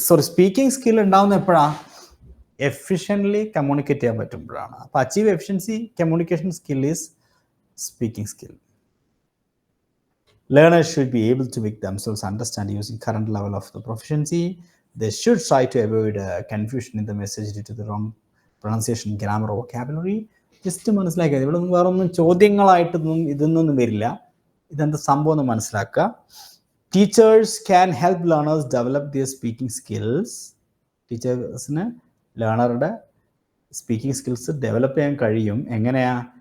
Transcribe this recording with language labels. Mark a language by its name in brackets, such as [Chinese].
[Malayalam] Speaking skill ഉണ്ടാവുന്ന എപ്പോഴാണ്? Efficiently communicate ചെയ്യാൻ പറ്റുമ്പോഴാണ്. [English] അപ്പോൾ achieve efficiency communication skill is speaking skill. Learners should be able to make themselves understand using current level of the proficiency. They should try to avoid confusion in the message due to the wrong pronunciation, grammar, or vocabulary. [Malayalam] Just മനസ്സിലാക്കുക, ഇവിടെ വേറെ ഒന്നും ചോദ്യങ്ങളായിട്ടൊന്നും ഇതൊന്നും വരില്ല. ഇതെന്താ സംഭവം എന്ന് മനസ്സിലാക്കുക. [English] Teachers can help learners develop their speaking skills. [Malayalam] ടീച്ചേഴ്സിന് ലേണറുടെ സ്പീക്കിംഗ് സ്കിൽസ് ഡെവലപ്പ് ചെയ്യാൻ കഴിയും. എങ്ങനെയാ?